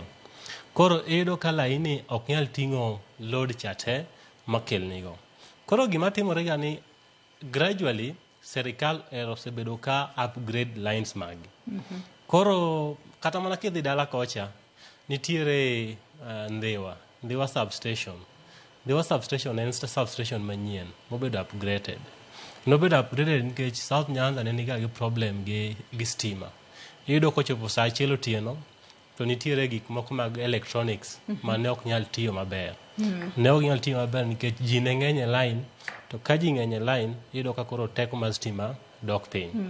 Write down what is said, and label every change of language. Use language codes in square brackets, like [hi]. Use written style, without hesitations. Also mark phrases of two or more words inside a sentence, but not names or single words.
[luo] Koro iyudo ka laini ok nyal ting'o load chate makelnigo. Koro gima timore ga ni gradually serikal osebedo ka upgrade lines magi. Koro kata mana kidhi dala kocha nitiere Ndhiwa substation [en] there was substation and substation [luo] manyien mobedo upgraded. Nobedo upgraded nikech South Nyanza ne nigi problem gi stima. Iyudo kochopo sa achiel otieno to nitiere gik moko mag electronics mane ok nyal tiyo maber. Ne ok nyal tiyo maber nikech ji ne ng'eny e line, to ka ji ng'eny e line iyudo ka koro teko mar stima dok piny.